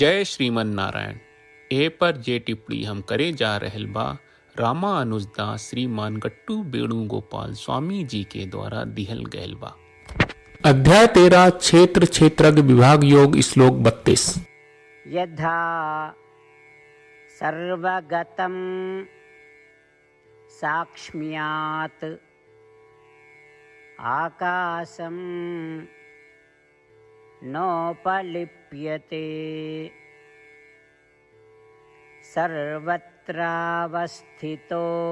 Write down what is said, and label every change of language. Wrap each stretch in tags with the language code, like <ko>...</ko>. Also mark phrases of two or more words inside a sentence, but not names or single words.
<sa>जय श्रीमन नारायण।</sa> <bho>ए पर जे टिप्पणी हम करे जा रहल बा रामा अनुजदास श्रीमान गट्टू वेणुगोपाल स्वामी जी के द्वारा दिहल गयल बा।</bho> <sa>अध्याय 13 क्षेत्र क्षेत्रज्ञ विभाग योग श्लोक 32। यथा सर्वगतं साक्ष्म्यात् आकाशं नोपलिप्यते सर्वत्रावस्थितो</sa>